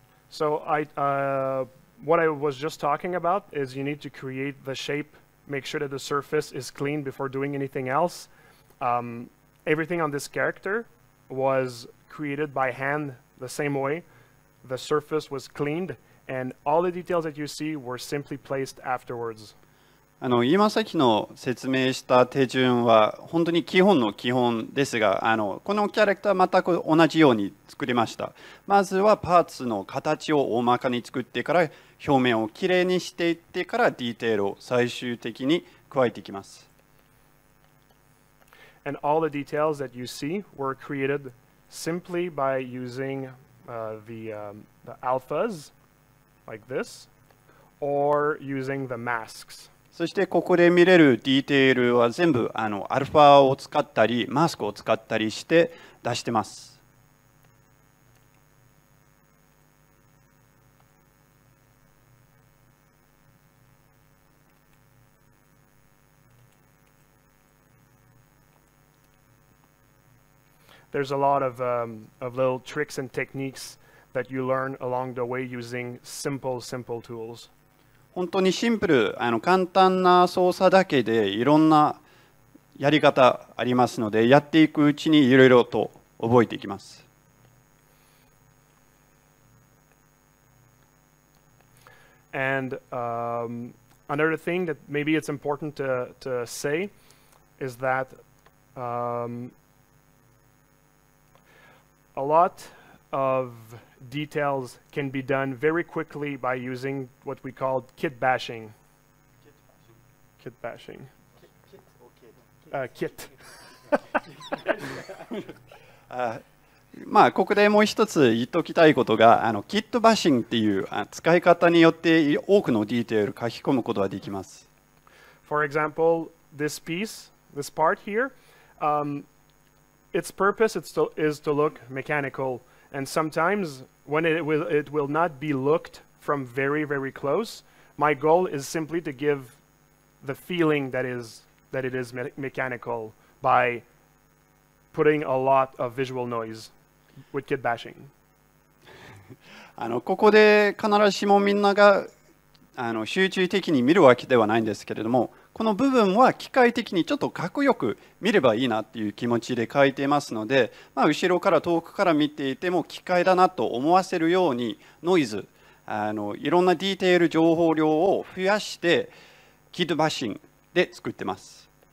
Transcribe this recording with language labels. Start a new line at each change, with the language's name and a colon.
English: So what I was just talking about is you need to create the shape, make sure that the surface is clean before doing anything else. Everything on this character was created by hand the same way. The surface was cleaned, and all the details that you see were simply placed afterwards.
Japanese: 今さっきの説明した手順は本当に基本の基本ですが、このキャラクターは全く同じように作りました。まずはパーツの形を大まかに作ってから表面をきれいにしていってからディテールを最終的に加えていきます。
English: And all the details that you see were created simply by using the alphas like this, or using the masks.
Japanese: そしてここで見れるディテールは全部アルファを使ったりマスクを使ったりして出してます。
English: There's a lot of little tricks and techniques that you learn along the way using simple tools.
Japanese: 本当にシンプル、簡単な操作だけでいろんなやり方ありますので、やっていくうちにいろいろと覚えていきます。
English: And another thing that maybe it's important to say is that a lot of details can be done very quickly by using what we call kit bashing. Kit bashing. Kit.
Japanese: まあここでもう一つ言っておきたいことが、キットバッシングっていう使い方によって多くのディテール書き込むことができます。
English: For example, this part here, its purpose is to look mechanical. And sometimes when it will not be looked from very close. My goal is simply to give the feeling that it is mechanical by putting a lot of visual noise with kit bashing.
Japanese: ここで必ずしもみんなが集中的に見るわけではないんですけれども、この部分は機械的にちょっとかっこよく見ればいいなっていう気持ちで書いていますので、後ろから遠くから見ていても機械だなと思わせるようにノイズ、いろんなディテール情報量を増やしてキットバッシングで作ってます。